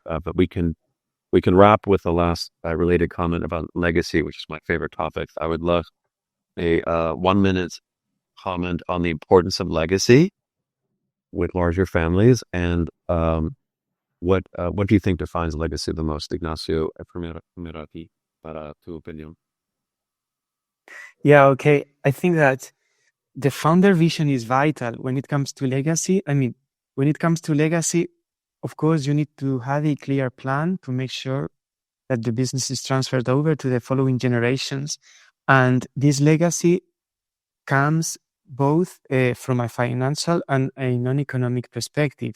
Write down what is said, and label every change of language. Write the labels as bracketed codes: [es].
[en] But we can wrap with the last related comment about legacy, which is my favorite topic. I would love a 1 minute comment on the importance of legacy with larger families, and what do you think defines legacy the most, Ignacio? [es] Primero a ti, para tu opinión. [en] Yeah, okay. I think that the founder vision is vital when it comes to legacy. I mean, when it comes to legacy, of course, you need to have a clear plan to make sure that the business is transferred over to the following generations. And this legacy comes both from a financial and a non-economic perspective.